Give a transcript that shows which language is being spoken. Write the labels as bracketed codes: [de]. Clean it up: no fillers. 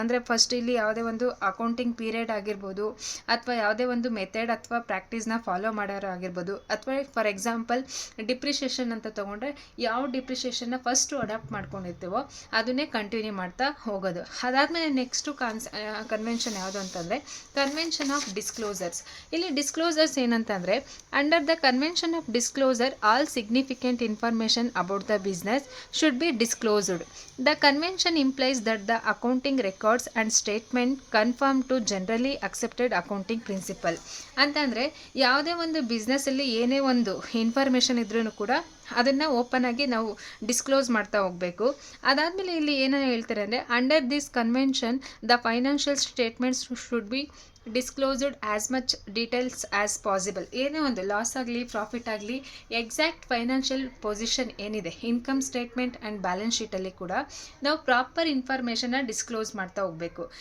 [kn] ಅಂದರೆ ಫಸ್ಟ್ ಇಲ್ಲಿ ಯಾವುದೇ ಒಂದು ಅಕೌಂಟಿಂಗ್ ಪೀರಿಯಡ್ ಆಗಿರ್ಬೋದು ಅಥವಾ ಯಾವುದೇ ಒಂದು ಮೆಥಡ್ ಅಥವಾ ಪ್ರಾಕ್ಟೀಸ್ನ ಫಾಲೋ ಮಾಡೋರು ಆಗಿರ್ಬೋದು ಅಥವಾ ಫಾರ್ ಎಕ್ಸಾಂಪಲ್ ಡಿಪ್ರಿಷಿಯೇಷನ್ ಅಂತ ತೊಗೊಂಡ್ರೆ ಯಾವ ಡಿಪ್ರಿಷಿಯೇಷನ್ನ ಫಸ್ಟು ಅಡಾಪ್ಟ್ ಮಾಡ್ಕೊಂಡಿರ್ತೀವೋ ಅದನ್ನೇ ಕಂಟಿನ್ಯೂ ಮಾಡ್ತಾ ಹೋಗೋದು. ಅದಾದಮೇಲೆ ನೆಕ್ಸ್ಟು ಕನ್ವೆನ್ಷನ್ ಯಾವುದು ಅಂತಂದರೆ ಕನ್ವೆನ್ಷನ್ ಆಫ್ ಡಿಸ್ಕ್ಲೋಸರ್ಸ್. ಇಲ್ಲಿ ಡಿಸ್ಕ್ಲೋಸರ್ಸ್ ಏನಂತಂದರೆ [en] Under the convention of disclosure all significant information about the business should be disclosed. The convention implies that the accounting records and statement conform to generally accepted accounting principle. [kn] ಅಂತಂದರೆ ಯಾವುದೇ ಒಂದು ಬಿಸ್ನೆಸ್ಸಲ್ಲಿ ಏನೇ ಒಂದು information ಇದ್ರೂ ಕೂಡ ಅದನ್ನು ಓಪನ್ ಆಗಿ ನಾವು ಡಿಸ್ಕ್ಲೋಸ್ ಮಾಡ್ತಾ ಹೋಗಬೇಕು. ಅದಾದಮೇಲೆ ಇಲ್ಲಿ ಏನೋ ಹೇಳ್ತಾರೆ ಅಂದರೆ, [en] Under this convention the financial statements should be disclosed as much details as possible. [kn] ಏನೇ ಒಂದು ಲಾಸ್ ಆಗಲಿ ಪ್ರಾಫಿಟ್ ಆಗಲಿ ಎಕ್ಸಾಕ್ಟ್ ಫೈನಾನ್ಷಿಯಲ್ ಪೊಸಿಷನ್ ಏನಿದೆ ಇನ್ಕಮ್ ಸ್ಟೇಟ್ಮೆಂಟ್ ಆ್ಯಂಡ್ ಬ್ಯಾಲೆನ್ಸ್ ಶೀಟಲ್ಲಿ ಕೂಡ ನಾವು ಪ್ರಾಪರ್ ಇನ್ಫಾರ್ಮೇಷನ್ನ ಡಿಸ್ಕ್ಲೋಸ್ ಮಾಡ್ತಾ ಹೋಗಬೇಕು.